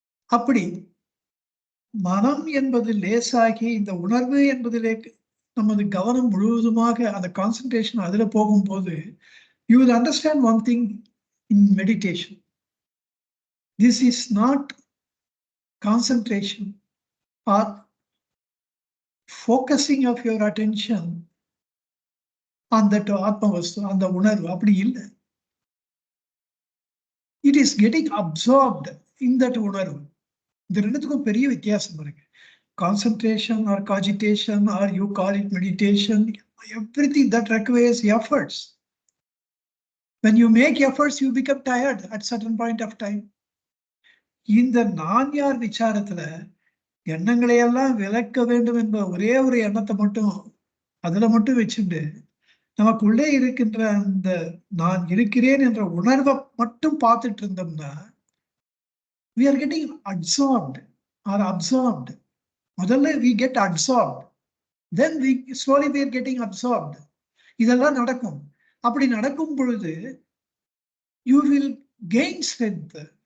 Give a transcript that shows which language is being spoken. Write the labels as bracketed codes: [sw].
[ta] அப்படி மனம் என்பது லேசாகி இந்த உணர்வு என்பதிலே நமது கவனம் முழுவதுமாக அந்த கான்சன்ட்ரேஷன் அதுல போகும்போது [en] you will understand one thing in meditation. This is not concentration or focusing of your attention on that atmavastu, on the unarvu. [ta] அப்படி இல்லை. [en] It is getting absorbed in that unarvu. [ta] இந்த ரெண்டுத்துக்கும் பெரிய வித்தியாசம் இருக்கு. [en] Concentration or cogitation or you call it meditation, everything that requires efforts. When you make efforts, you become tired at certain point of time. [ta] இந்த நான் யார் விசாரத்துல எண்ணங்களை எல்லாம் விளக்க வேண்டும் என்ற ஒரே ஒரு எண்ணத்தை மட்டும் அதுல மட்டும் வச்சுட்டு நமக்குள்ளே இருக்கின்ற அந்த நான் இருக்கிறேன் என்ற உணர்வை மட்டும் பார்த்துட்டு இருந்தோம்னா [en] we are getting absorbed or absorbed. [ta] முதல்ல [en] we get absorbed, then we slowly we are getting absorbed. [ta] இதெல்லாம் நடக்கும். அப்படி நடக்கும் பொழுது [en] you will gain strength.